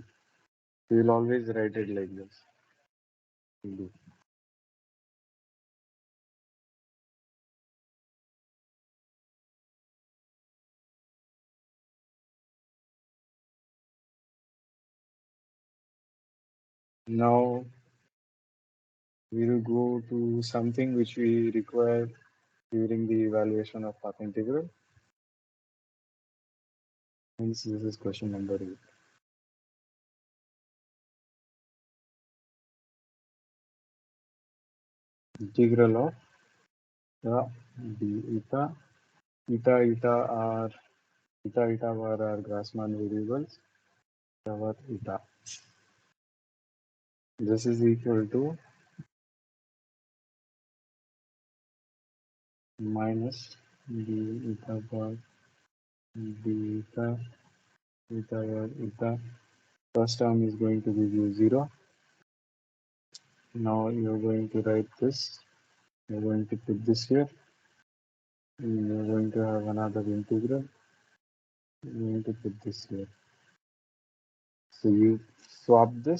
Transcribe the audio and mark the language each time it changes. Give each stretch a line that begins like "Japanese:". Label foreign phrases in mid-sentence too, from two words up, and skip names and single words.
English: We will always write it like this. Now we will go to something which we require during the evaluation of path integral. Hence, this is question number 8. Integral of the d eta. Eta were our Grassmann variables. Our eta. This is equal to minus d eta bar d eta bar eta. First term is going to give you 0. Now you're going to write this. You're going to put this here. You're going to have another integral. You're going to put this here. So you swap this.